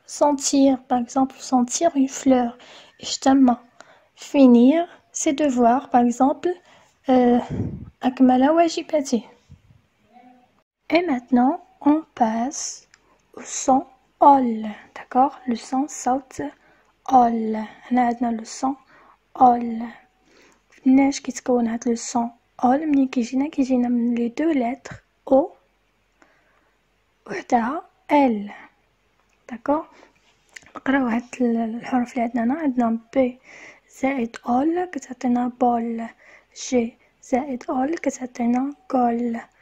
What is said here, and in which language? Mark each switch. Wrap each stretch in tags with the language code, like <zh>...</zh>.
<fr>sentir</fr> <ar>باغ اكزومبل</ar> <fr>sentir une fleur</fr> <ar>اشتم.</ar> <fr>finir ses devoirs</fr> <ar>باغ اكزومبل أكمل واجباته.</ar> <fr>Et maintenant on passe au son ol d'accord. le son</fr> <ar>صوت</ar> <fr>ol.</fr> <ar>هنا عندنا لو son ol. مناش كيتكون هاد لو son ol؟ ملي كيجينا من لي دو لتر او وحدها ال داكوغ. نقراو هاد الحروف اللي عندنا هنا. عندنا بي زائد اول كتعطينا بول. جي زائد اول كتعطينا كول.</ar>